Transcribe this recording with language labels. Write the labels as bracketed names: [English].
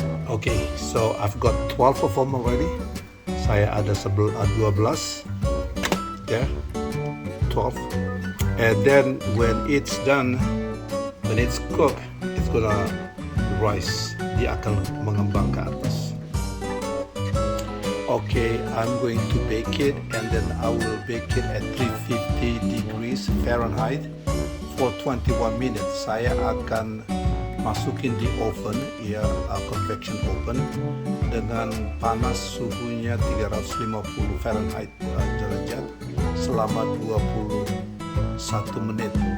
[English] Okay, so I've got 12 of them already. [Indonesian] Saya ada 12 [English] there, 12. And then when it's done, when it's cooked, it's gonna rise. [Indonesian] Dia akan mengembang ke atas. [English] Okay, I'm going to bake it, and then I will bake it at 350 degrees Fahrenheit for 21 minutes. [Indonesian] Saya akan masukin di oven, ya, convection oven dengan panas suhunya 350 Fahrenheit derajat selama 21 menit.